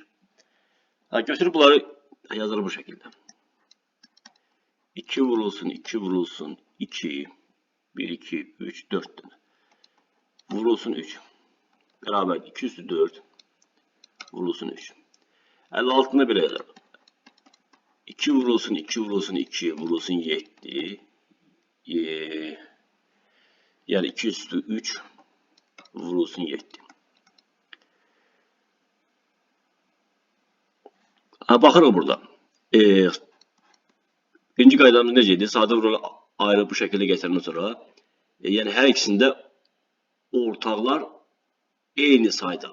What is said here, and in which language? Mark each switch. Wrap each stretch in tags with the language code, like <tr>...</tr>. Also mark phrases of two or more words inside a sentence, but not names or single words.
<tr>Götürüp bunları yazalım bu şekilde. 2 vurulsun, 2 vurulsun, 2, 1, 2, 3, 4 tane. Vurulsun 3. Beraber 2 üstü 4. Vurulsun 3. 56'ında bile yazalım. 2 vurulsun, 2 vurulsun, 2 vurulsun 7. Yani 2 üstü 3 vurulsun 7. Bakırıq burada.</tr> <az>Birinci qaydamız necəydi? Sadə vurguları ayrı bu şəkildə gətirəndən sonra, yəni hər ikisində ortaqlar eyni sayda.</az>